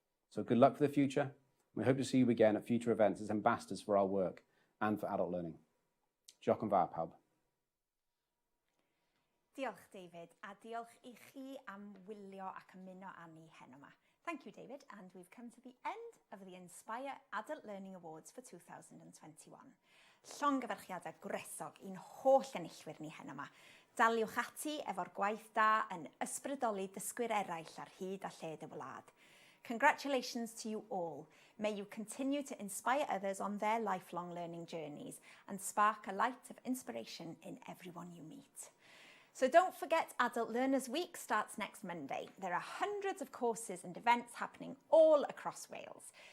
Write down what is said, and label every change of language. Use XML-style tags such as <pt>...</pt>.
<en>So good luck for the future. We hope to see you again at future events as ambassadors for our work and for adult learning.</en> <cy>Diolch yn fawr, pawb. Diolch, David, a diolch I chi am wylio ac ymuno â ni heno 'ma.</cy> <en>Thank you, David, and we've come to the end of the Inspire Adult Learning Awards for 2021.</en> <cy>Llongyfarchiadau gwresog i'n holl enillwyr ni heno 'ma. Daliwch ati efo'r gwaith da yn ysbrydoli dysgwyr eraill ar hyd a lled y wlad.</cy> <en>Congratulations to you all. May you continue to inspire others on their lifelong learning journeys and spark a light of inspiration in everyone you meet. So don't forget Adult Learners Week starts next Monday. There are hundreds of courses and events happening all across Wales.</en>